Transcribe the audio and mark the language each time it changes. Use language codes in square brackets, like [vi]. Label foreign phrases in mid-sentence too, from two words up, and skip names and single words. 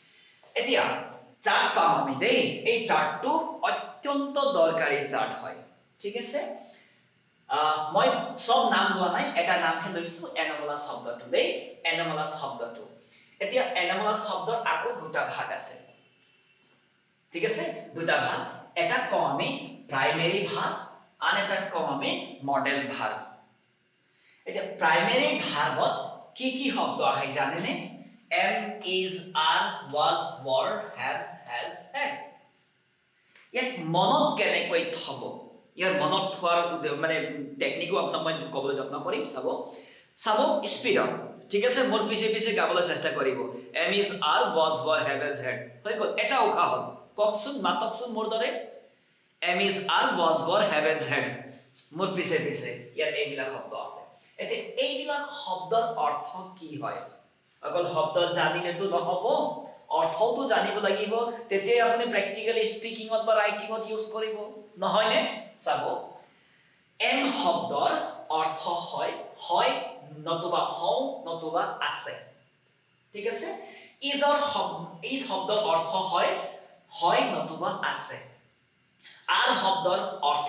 [as] বলক এতিয়া চাৰ্ট পাম আমি দেই এই চাৰ্টটো অত্যন্ত দৰকাৰী চাৰ্ট হয় ঠিক আছে মই সব নাম লোৱা নাই এটা নামহে লৈছো এনমলাছ শব্দটো দেই এনমলাছ শব্দটো এতিয়া এনমলাছ শব্দৰ আকৌ দুটা ভাগ আছে ঠিক আছে দুটা ভাগ এটা কম আমি প্ৰাইমেৰী ভাগ আন এটা কম আমি মডেল ভাগ এতিয়া প্ৰাইমেৰী ভাগত কি শব্দ আহে জানেনে [en] am is are was were have has had [as] ইয়াত মনত কেনেকৈ থব ইয়াৰ মনত থোৱাৰ মানে টেকনিকো আপোনাক মই ক'বলৈ যত্ন কৰিম চাব স্পীডত ঠিক আছে মোৰ পিছে গাবলৈ চেষ্টা কৰিব [en] am is are was were have has had [as] হৈ গ'ল এটা উশাহ হ'ল কওকচোন মাতকচোন মোৰ দৰে [en] am is are was were have has had [as] মোৰ পিছে ইয়াত এইবিলাক শব্দ আছে এতিয়া এইবিলাক শব্দৰ অৰ্থ কি হয় অকল শব্দ জানিলেতো নহব অৰ্থটো জানিব লাগিব তেতিয়া আপুনি [en] practically speaking [as] বা ৰাইটিংত ইউজ কৰিব নহয়নে চাব এম শব্দৰ অৰ্থ হয় নতুবা হও নতুবা আছে ঠিক আছে ইজ শব্দৰ অৰ্থ হয় নতুবা আছে আর শব্দৰ অৰ্থ